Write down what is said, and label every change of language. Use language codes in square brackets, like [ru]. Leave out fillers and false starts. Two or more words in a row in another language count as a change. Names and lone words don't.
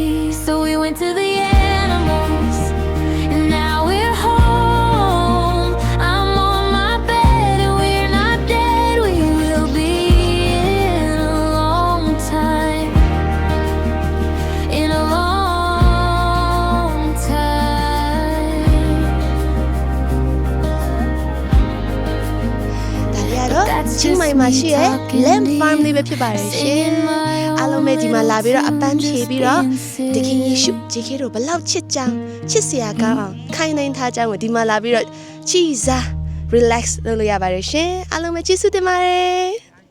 [en] So we went to the animals.And now we're home. I'm on my bed and we're not dead. We will be in a long time. In a long time. [my] ဒါရတော့ချင်းမိုင်မှာရှိတဲ့ Lamb Farm လေးပဲဖြစ်ပါတယ်ရှင်အားလုံးပဲဒီမှာလာပြီးတော့အပန်းဖြေပြီးတော့တခင်ယေရှု JK တို့ဘလောက်ချစ်ကြောင်းချစ်စရာကောင်းအောင်ခိုင်နိုင်ထားကြောင်းကိုဒီမှာလာပြီးတော့ကြည်စား relax လုပ်လို့ရပါတယ်ရှင်အားလုံးပဲကျေးဇူးတင်ပါတယ်